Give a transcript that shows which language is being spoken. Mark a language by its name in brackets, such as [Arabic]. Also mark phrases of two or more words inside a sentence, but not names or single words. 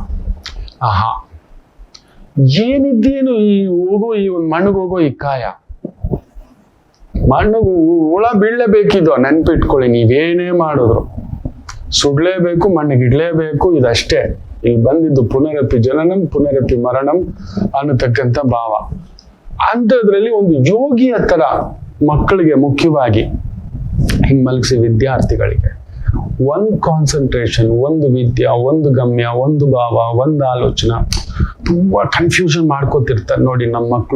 [Kannada] ಏನಿದ್ದೇನು ಈ ಹೋಗೋ, ಈ ಒಂದು ಮಣ್ಣಿಗೆ ಹೋಗೋ ಈ ಕಾಯ, ಮಣ್ಣು ಹುಳ ಬೀಳಲೇಬೇಕಿದ್ದು, ನೆನ್ಪಿಟ್ಕೊಳ್ಳಿ. ನೀವೇನೇ ಮಾಡಿದ್ರು ಸುಡ್ಲೇಬೇಕು, ಮಣ್ಣಿಗೆ ಇಡ್ಲೇಬೇಕು, ಇದಷ್ಟೇ. ಇಲ್ಲಿ ಬಂದಿದ್ದು [Sanskrit] ಪುನರಪಿ ಜನನಂ ಪುನರಪಿ ಮರಣಂ [Kannada] ಅನ್ನತಕ್ಕಂಥ ಭಾವ. ಅಂಥದ್ರಲ್ಲಿ ಒಂದು ಯೋಗಿಯ ತರ ಮಕ್ಕಳಿಗೆ ಮುಖ್ಯವಾಗಿ ಹಿಂಗ್ ಮಲಗಿಸಿ ವಿದ್ಯಾರ್ಥಿಗಳಿಗೆ ಒಂದು ಕಾನ್ಸಂಟ್ರೇಷನ್, ಒಂದು ವಿದ್ಯೆ, ಒಂದು ಗಮ್ಯ, ಒಂದು ಭಾವ, ಒಂದು ಆಲೋಚನೆ. ತುಂಬಾ ಕನ್ಫ್ಯೂಷನ್ ಮಾಡ್ಕೋತಿರ್ತಾರೆ ನೋಡಿ ನಮ್ಮ ಮಕ್ಕಳು.